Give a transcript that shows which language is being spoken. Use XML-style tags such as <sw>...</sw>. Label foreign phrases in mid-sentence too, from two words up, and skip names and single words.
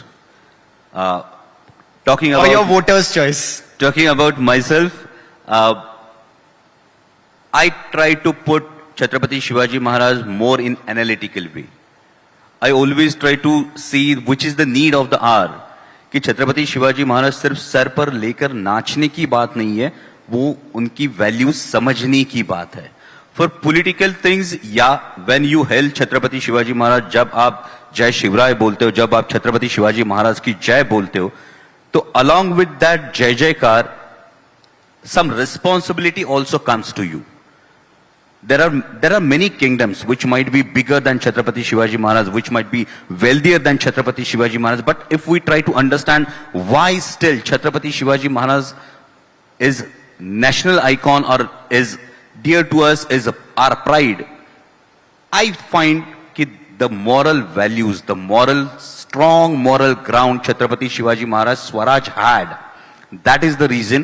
<en>Talking about or your voters' choice? Talking about myself, I try to put Chatrapati Shivaji Maharaj more in analytical way. I always try to see which is the need of the hour.</en> <hi>कि छत्रपति शिवाजी महाराज सिर्फ सर पर लेकर नाचने की बात नहीं है, वो उनकी वैल्यूज समझने की बात है.</hi> <en>For political things, when you hail</en> <hi>छत्रपति शिवाजी महाराज, जब आप जय शिवराय बोलते हो, जब आप छत्रपति शिवाजी महाराज की जय बोलते हो, तो</hi> <en>along with that</en> <hi>जय जयकार,</hi> <en>some responsibility also comes to you. There are many kingdoms which might be bigger than Chatrapati Shivaji Maharaj, which might be wealthier than Chatrapati Shivaji Maharaj. But if we try to understand why still Chatrapati Shivaji Maharaj is national icon or is dear to us, is our pride, I find that the moral values, the strong moral ground Chatrapati Shivaji Maharaj Swaraj had, that is the reason.</en>